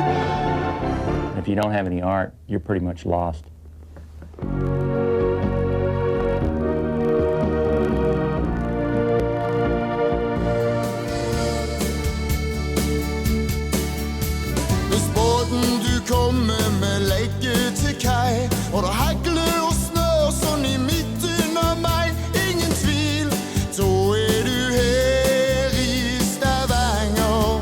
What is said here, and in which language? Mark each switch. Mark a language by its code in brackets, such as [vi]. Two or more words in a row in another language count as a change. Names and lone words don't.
[en] If you don't have any art, you're pretty much lost. [no] Hvis båten du kommer med legger til kai, og det hagler og snør sånn i midt under meg, ingen tvil, da er du her i Stavanger.